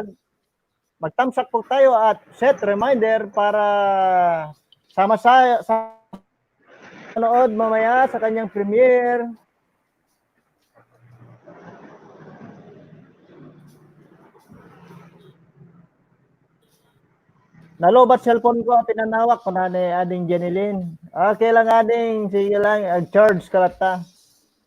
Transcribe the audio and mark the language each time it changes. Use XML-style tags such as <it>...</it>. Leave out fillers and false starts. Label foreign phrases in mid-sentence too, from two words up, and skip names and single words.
<tl>Magtamsak po tayo at</tl> <en>set reminder</en> <tl>para sama sa nood mamaya sa kanyang premiere. Nalobat cellphone ko,</tl> <ilo>pinanawak ko na ni Ading Jenilyn.</ilo> <tl>Okay lang Ading, sige lang, charge kalata.</tl>